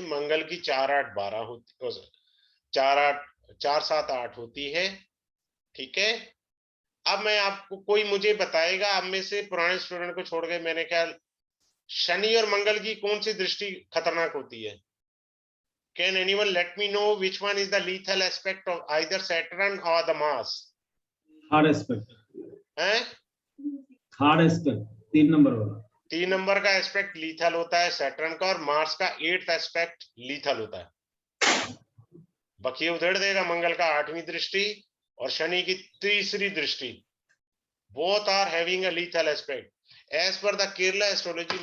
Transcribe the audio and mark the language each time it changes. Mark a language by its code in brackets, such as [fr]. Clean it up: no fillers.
[hi] मंगल की 4, 8, 12 होती, 4, 8, 4, 7, 8 होती है, ठीक है। अब मैं आपको, कोई मुझे बताएगा आप में से पुराने स्टूडेंट को छोड़ के, मैंने ख्याल शनि और मंगल की कौन सी दृष्टि खतरनाक होती है? [en] Can anyone let me know which one is the lethal aspect of either Saturn or the Mars? Hard aspect. [hi] हैं? [en] Hard aspect. [hi] 3 नंबर वाला। 3 नंबर का एस्पेक्ट लीथल होता है सैटर्न का, और मार्स का 8th एस्पेक्ट लीथल होता है। बखिए उधेड़ देगा मंगल का 8वीं दृष्टि और शनि की 3री दृष्टि। [en] Both are having a lethal aspect as per the Kerala astrology.